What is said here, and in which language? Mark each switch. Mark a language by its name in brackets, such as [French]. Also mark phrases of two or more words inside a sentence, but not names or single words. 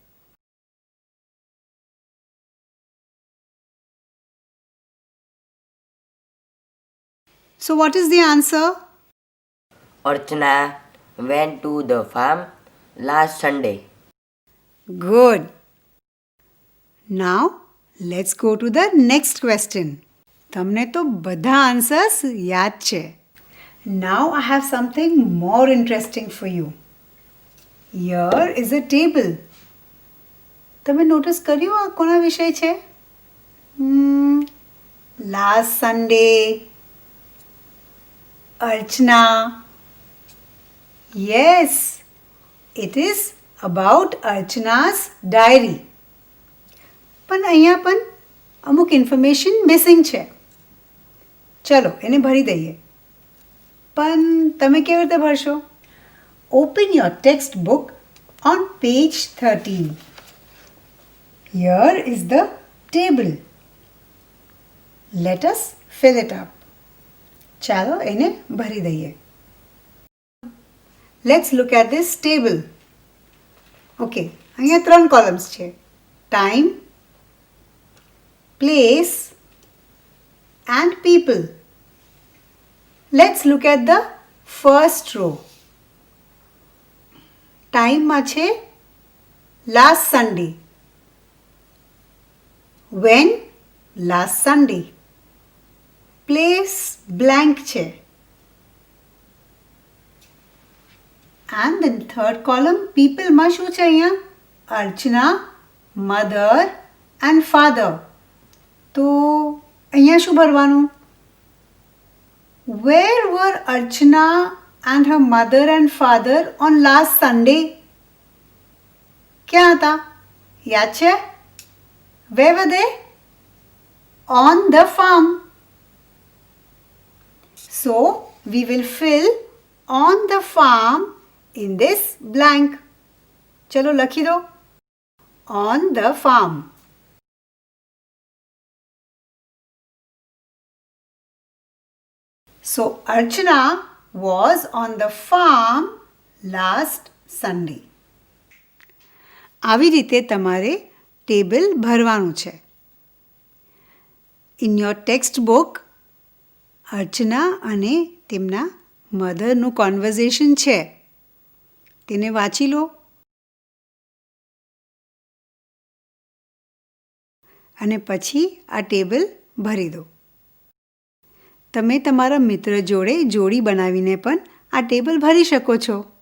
[English] So what is the answer? Archana went to the farm last Sunday. Good. Now let's go to the next question. [Gujarati] તમને તો બધા આન્સર્સ યાદ છે. [English] Now I have something more interesting for you. Here is a table. [Gujarati] તમે નોટિસ કર્યું આ કોના વિષય છે? [English] Last Sunday. Archana. Yes, it is about Archana's diary. [Gujarati] પણ અહીંયા પણ અમુક [English] information missing [Gujarati] છે. ચલો એને ભરી દઈએ. પણ તમે કેવી રીતે ભરશો? [English] open your text book on page 13. Here is the table. Let us fill it up. [Gujarati] ચાલો એને ભરી દઈએ. [English] Let's look at this table. [Gujarati] Okay, અહીંયા 3 columns છે. Time, place and people. [English] Let's look at the first row. [Gujarati] Time માં છે [English] last Sunday. When? Last Sunday. Place blank છે. And the third column, people [Gujarati] માં શું છે અહીંયા? [English] Archana, mother and father. [Gujarati] તો અહીંયા શું ભરવાનું? [English] Where were Archana and her mother and father on last Sunday? [Gujarati] ક્યાં હતા? યાદ છે? [English] Where were they? On the farm. So we will fill on the farm in this blank. [Gujarati] ચલો લખી દો. [English] On the farm. So Archana was on the farm last Sunday. [Gujarati] આવી રીતે તમારે ટેબલ ભરવાનું છે. [English] In your textbook, [Gujarati] અર્ચના અને તેમના મધરનું કોન્વર્ઝેશન છે તેને વાંચી લો અને પછી આ ટેબલ ભરી દો. તમે તમારા મિત્ર જોડે જોડી બનાવીને પણ આ ટેબલ ભરી શકો છો.